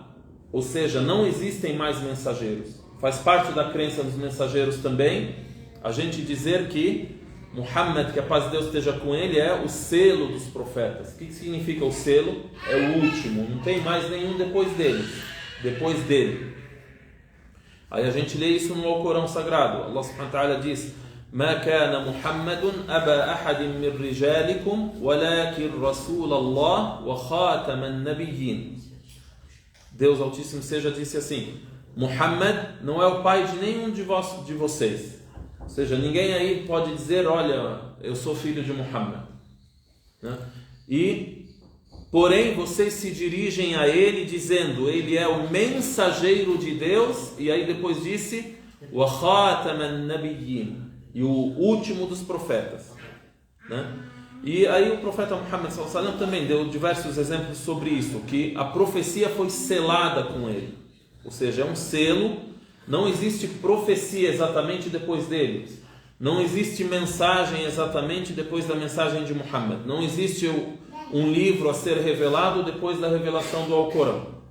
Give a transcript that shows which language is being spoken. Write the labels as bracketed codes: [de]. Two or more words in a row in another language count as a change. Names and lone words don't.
[pt] Ou seja, não existem mais mensageiros. Faz parte da crença dos mensageiros também a gente dizer que Muhammad, que a paz de Deus esteja com ele, é o selo dos profetas. O que significa o selo? É o último. Não tem mais nenhum depois dele. Aí a gente lê isso no Alcorão Sagrado. [ar] الله سبحانه وتعالى diz: ما كان محمد أبا أحد من رجالكم ولكن رسول الله وخاتم النبيين. [pt] Deus Altíssimo seja disse assim: Muhammad não é o pai de nenhum de vocês. Ou seja, ninguém aí pode dizer: olha, eu sou filho de Muhammad, né? Porém, vocês se dirigem a ele dizendo: ele é o mensageiro de Deus, e aí depois disse: [ar] وخاتم النبيين, [pt] e o último dos profetas, né? E aí o profeta Muhammad [ar] صلى الله عليه وسلم [pt] também deu diversos exemplos sobre isso, que a profecia foi selada com ele. Ou seja, é um selo, não existe profecia exatamente depois dele. Não existe mensagem exatamente depois da mensagem de Muhammad. Não existe um livro a ser revelado depois da revelação do Alcorão.